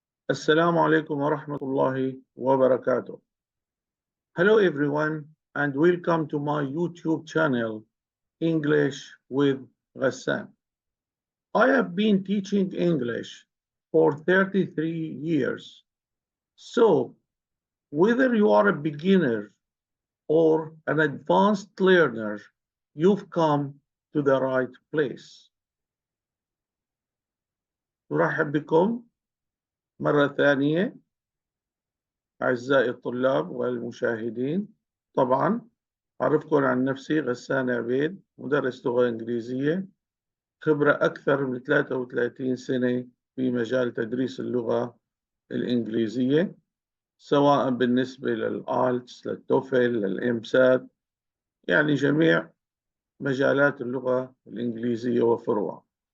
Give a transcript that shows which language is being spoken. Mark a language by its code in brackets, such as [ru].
[ar] السلام عليكم ورحمة الله وبركاته. [en] Hello everyone and welcome to my YouTube channel English with Ghassan. I have been teaching English for 33 years. So whether you are a beginner or an advanced learner, you've come to the right place. [ar] أرحب بكم مرة ثانية أعزائي الطلاب والمشاهدين. طبعا أعرفكم عن نفسي غسان عبيد، مدرس لغة إنجليزية، خبرة أكثر من 33 سنة في مجال تدريس اللغة الإنجليزية، سواء بالنسبة للآلتس، للتوفل، للإمسات، يعني جميع مجالات اللغة الإنجليزية وفروعها.